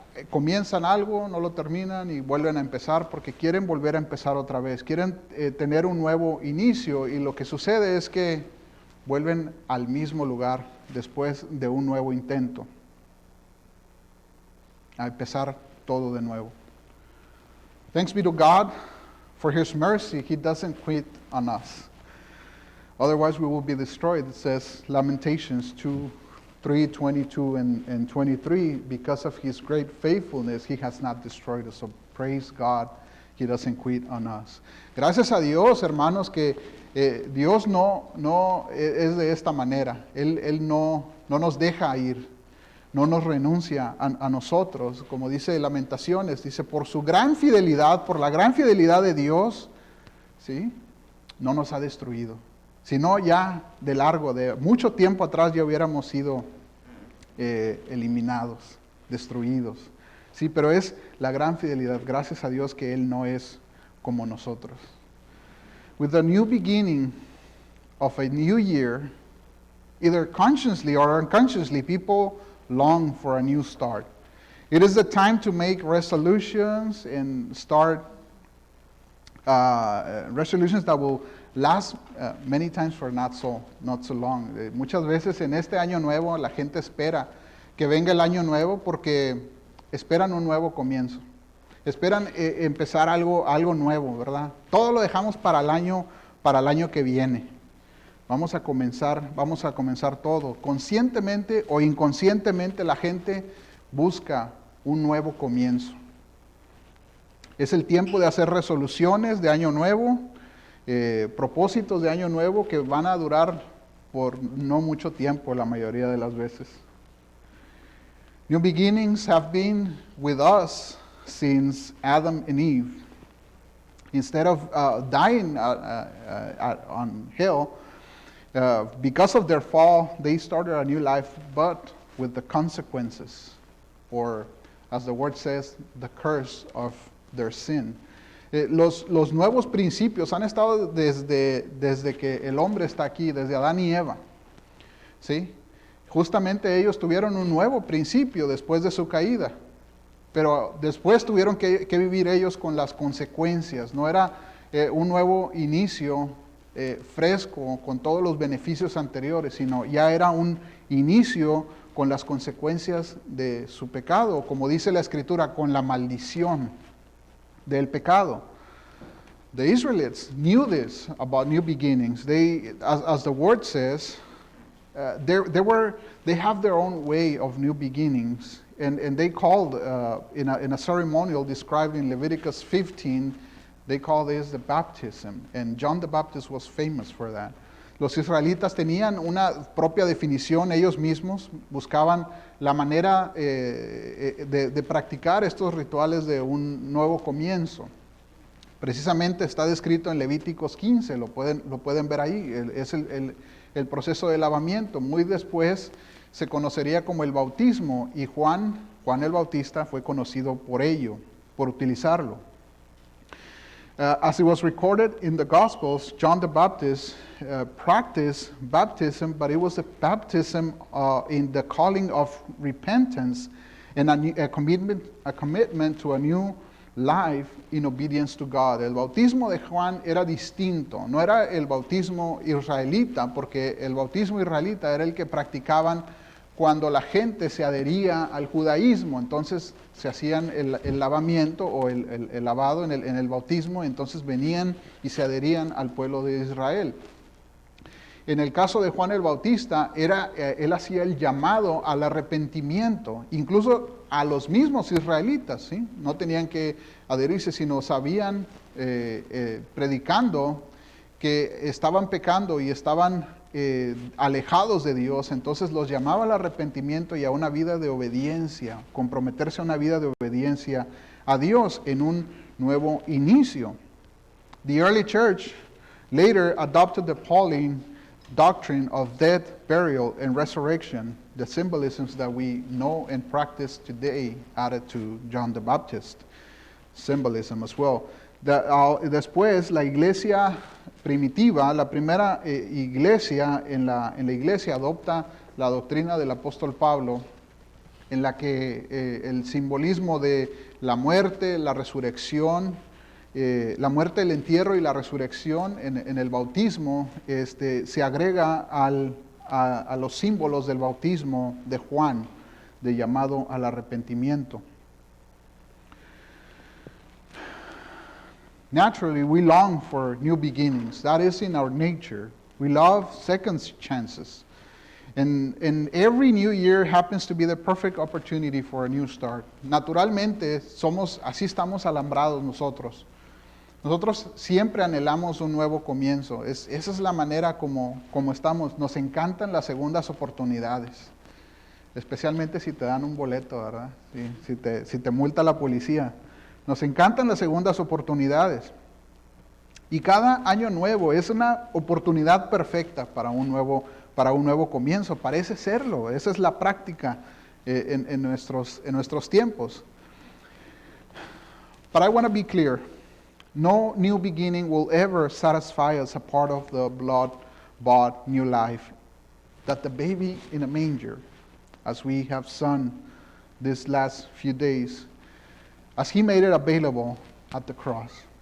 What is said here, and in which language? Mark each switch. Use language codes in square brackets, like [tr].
[es] Comienzan algo, no lo terminan y vuelven a empezar porque quieren volver a empezar otra vez. Quieren tener un nuevo inicio y lo que sucede es que vuelven al mismo lugar después de un nuevo intento. A empezar todo de nuevo. [en] Thanks be to God for His mercy. He doesn't quit on us. Otherwise we will be destroyed. It says Lamentations 2:22 and 23, because of His great faithfulness, He has not destroyed us. So praise God, He doesn't quit on us. [es] Gracias a Dios, hermanos, que Dios no es de esta manera. Él no nos deja ir, no nos renuncia a nosotros. Como dice Lamentaciones, dice, por su gran fidelidad, por la gran fidelidad de Dios, ¿sí? No nos ha destruido. Si no, ya de largo, de mucho tiempo atrás ya hubiéramos sido eliminados, destruidos. Sí, pero es la gran fidelidad. Gracias a Dios que Él no es como nosotros. [en] With the new beginning of a new year, either consciously or unconsciously, people long for a new start. It is the time to make resolutions and start resolutions that will last many times for not so long. [es] Muchas veces en este año nuevo la gente espera que venga el año nuevo porque esperan un nuevo comienzo. Esperan empezar algo nuevo, ¿verdad? Todo lo dejamos para el año que viene. Vamos a comenzar todo. Conscientemente o inconscientemente la gente busca un nuevo comienzo. Es el tiempo de hacer resoluciones de año nuevo, propósitos de año nuevo que van a durar por no mucho tiempo la mayoría de las veces. [en] New beginnings have been with us since Adam and Eve. Instead of dying on hell, because of their fall, they started a new life, but with the consequences, or as the word says, the curse of their sin. [es] Los nuevos principios han estado desde que el hombre está aquí, desde Adán y Eva. ¿Sí? Justamente ellos tuvieron un nuevo principio después de su caída, pero después tuvieron que vivir ellos con las consecuencias. No era un nuevo inicio fresco con todos los beneficios anteriores, sino ya era un inicio con las consecuencias de su pecado, como dice la Escritura, con la maldición del pecado. [en] The Israelites knew this about new beginnings. They, as the word says, they have their own way of new beginnings, and they called in a ceremonial described in Leviticus 15, they call this the baptism, and John the Baptist was famous for that. [es] Los israelitas tenían una propia definición ellos mismos, buscaban la manera de practicar estos rituales de un nuevo comienzo. Precisamente está descrito en Levíticos 15, lo pueden ver ahí, es el proceso de lavamiento. Muy después se conocería como el bautismo y Juan el Bautista fue conocido por ello, por utilizarlo. [en] As it was recorded in the Gospels, John the Baptist practiced baptism, but it was a baptism in the calling of repentance and a commitment to a new life in obedience to God. [es] El bautismo de Juan era distinto, no era el bautismo israelita, porque el bautismo israelita era el que practicaban cuando la gente se adhería al judaísmo. Entonces se hacían el lavamiento o el lavado en el bautismo, entonces venían y se adherían al pueblo de Israel. En el caso de Juan el Bautista, él hacía el llamado al arrepentimiento, incluso a los mismos israelitas, ¿sí? No tenían que adherirse, sino sabían, predicando que estaban pecando y estaban alejados de Dios, entonces los llamaba al arrepentimiento y a una vida de obediencia, comprometerse a una vida de obediencia a Dios en un nuevo inicio. [en] The early church later adopted the Pauline doctrine of death, burial, and resurrection, the symbolisms that we know and practice today, added to John the Baptist symbolism as well. [es] Después, la iglesia primitiva, la primera iglesia en la iglesia adopta la doctrina del apóstol Pablo, en la que el simbolismo de la muerte, la resurrección, la muerte, el entierro y la resurrección en el bautismo se agrega a los símbolos del bautismo de Juan, de llamado al arrepentimiento. [en] Naturally, we long for new beginnings. That is in our nature. We love second chances. And every new year happens to be the perfect opportunity for a new start. [es] Naturalmente, así estamos alambrados nosotros. Nosotros siempre anhelamos un nuevo comienzo. Esa es la manera como estamos. Nos encantan las segundas oportunidades. Especialmente si te dan un boleto, ¿verdad? Si te multa la policía. Nos encantan las segundas oportunidades. Y cada año nuevo es una oportunidad perfecta para un nuevo comienzo. Parece serlo. Esa es la práctica en nuestros tiempos. [en] But I want to be clear. No new beginning will ever satisfy us a part of the blood-bought new life that the baby in a manger, as we have sung these last few days, as he made it available at the cross.